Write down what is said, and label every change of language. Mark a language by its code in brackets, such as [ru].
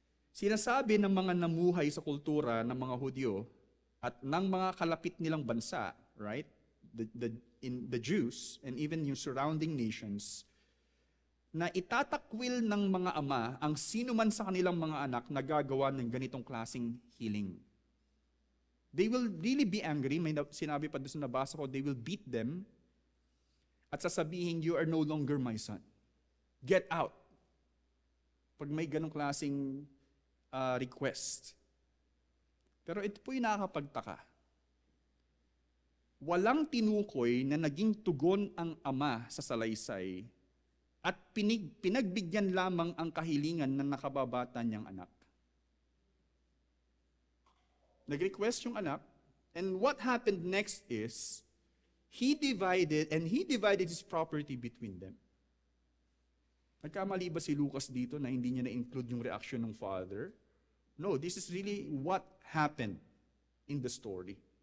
[tl] Sinasabi ng mga namuhay sa kultura ng mga Hudyo at ng mga kalapit nilang bansa, right? [en] The Jews and even [tl] yung surrounding nations, na itatakwil ng mga ama ang sino man sa kanilang mga anak na gagawa ng ganitong klaseng healing. [en] They will really be angry. [tl] May sinabi pa doon sa nabasa ko, [en] they will beat them [tl] at sasabihin, [en] you are no longer my son. Get out. [tl] Pag may ganong klaseng request. Pero ito po yung nakakapagtaka. Walang tinukoy na naging tugon ang ama sa salaysay at pinagbigyan lamang ang kahilingan ng nakababata niyang anak. Nag-request yung anak, [en] and what happened next is, he divided his property between them. [tl] Nagkamali ba si Lucas dito na hindi niya na-include yung reaction ng father? [en] No, this is really what happened in the story.